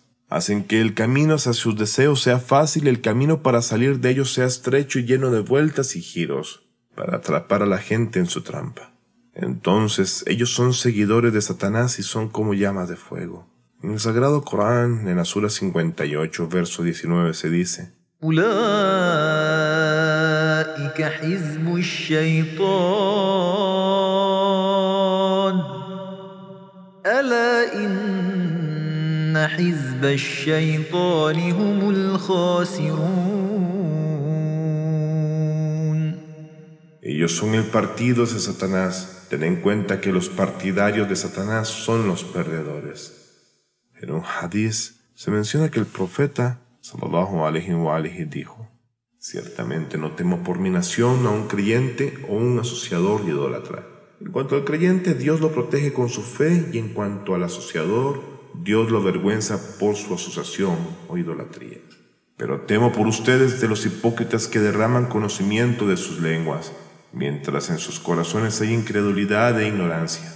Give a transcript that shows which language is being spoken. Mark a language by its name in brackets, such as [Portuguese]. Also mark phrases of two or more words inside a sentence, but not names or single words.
[Spanish] Hacen que el camino hacia sus deseos sea fácil y el camino para salir de ellos sea estrecho y lleno de vueltas y giros, para atrapar a la gente en su trampa. Entonces ellos son seguidores de Satanás y son como llamas de fuego. En el Sagrado Corán, en la Sura 58, verso 19, se dice: [Arabic] أولئك حزب الشيطان ألا إن حزب الشيطان هم الخاسرون. [Spanish] Ellos son el partido de Satanás. Ten en cuenta que los partidarios de Satanás son los perdedores. En un hadiz se menciona que el profeta [Arabic] صلى الله عليه وآله [Spanish] dijo: ciertamente no temo por mi nación a un creyente o un asociador idólatra. En cuanto al creyente, Dios lo protege con su fe, y en cuanto al asociador, Dios lo avergüenza por su asociación o idolatría. Pero temo por ustedes de los hipócritas que derraman conocimiento de sus lenguas, mientras en sus corazones hay incredulidad e ignorancia.